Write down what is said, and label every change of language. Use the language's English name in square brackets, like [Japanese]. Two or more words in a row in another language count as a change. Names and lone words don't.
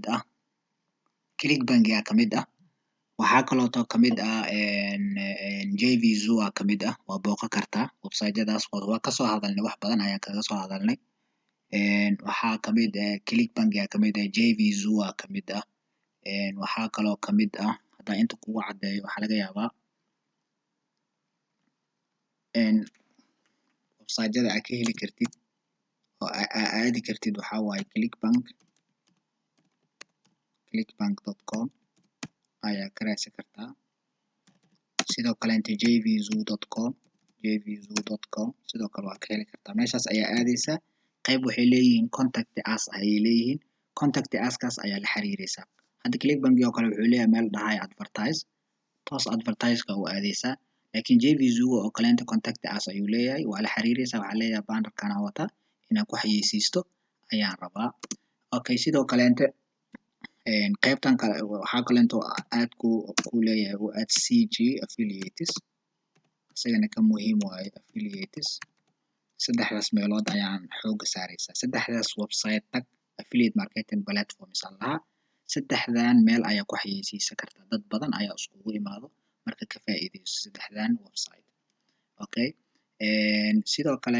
[Somali] ah clickbank ayaa kamid ah waxaa kalootoo kamid ah JVZoo aa kamid ah waa booqan kartaa website-yadaas waa kasoo hadalnay wax badan ayaan kaga soo hadalnay waxaa kamid ah clickbank ayaa kamid ah JVZoo aa kamid ah waxaa kaloo kamid ah haddaan inta kugu cadeeyo waxaa laga yaabaa website-yada aad ka heli kartid oo aadi kartid waxaa waaye clickbank.com ayaa ka raadsan kartaa sidoo kaleente jvzoo.com sidoo kale waa ka heli kartaa meeshaas ayaa aadaysaa qayb waxay leeyihiin [English] contact us [Somali] ayay leeyihiin [English] contact us-kaas [Somali] ayaa la xiriiraysaa hadda clickbank oo kale wuxuu leeyahay meel dhahayo advertise toos advertise-ka u aadaysaa laakiin JVZoo oo kaleente [English] contact us [Somali] ayuu leeyahay waa la xiriiraysaa waxaa leeyahay bannerkan aan wataa inaan ku xayeysiisto ayaan rabaa okay sidoo kaleente qaybtan kale waxaa kaleento aad ku leeyahay oo aad CG affiliates isagana ka muhiim waaye affiliates saddexdaas meelood ayaan xooga saaraysaa saddexdaas website tag [English] affiliate marketing platforms [Somali] lahaa saddexdan meel ayaa ku xayeysiisan kartaa dad badan ayaa iskugu imaado marka ka faa'iideyso saddexdan website okay sidoo